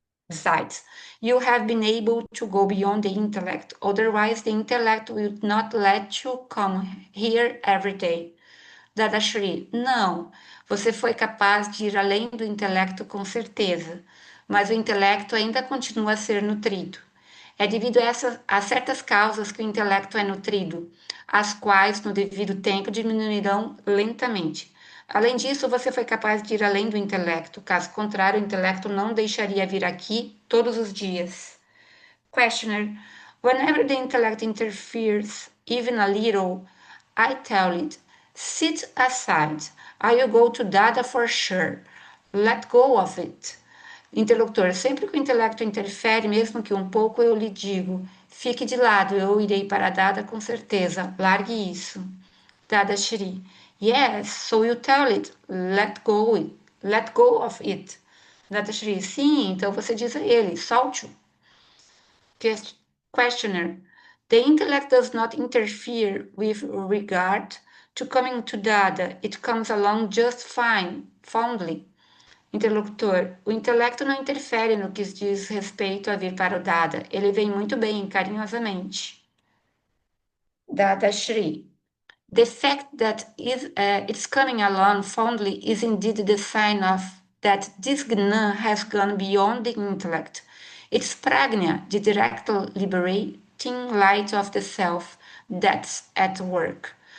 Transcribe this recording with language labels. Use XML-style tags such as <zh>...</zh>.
<en>Besides, you have been able to go beyond the intellect, otherwise the intellect will not let you come here every day.</en> <pt>Dadashri, não, você foi capaz de ir além do intelecto com certeza, mas o intelecto ainda continua a ser nutrido. É devido a certas causas que o intelecto é nutrido, as quais, no devido tempo, diminuirão lentamente. Além disso, você foi capaz de ir além do intelecto, caso contrário, o intelecto não deixaria vir aqui todos os dias.</pt> <en>Questioner, whenever the intellect interferes, even a little, I tell it, sit aside, I will go to data for sure, let go of it.</en> <pt>Interlocutor, sempre que o intelecto interfere, mesmo que um pouco, eu lhe digo, fique de lado, eu irei para dada com certeza, largue isso.</pt> <en>Dadashri, yes, so you tell it, let go of it.</en> <pt>Dadashri, sim, então você diz a ele, solte-o.</pt> <en>Questioner, the intellect does not interfere with regard to coming to dada, it comes along just fine, fondly.</en> <pt>Interlocutor, o intelecto não interfere no que diz respeito a vir para o dada, ele vem muito bem, carinhosamente.</pt> <en>Dadashri, the fact that it's coming along fondly is indeed the sign of that this Gnan has gone beyond the intellect. It's Pragnya, the direct liberating light of the self, that's at work.</en>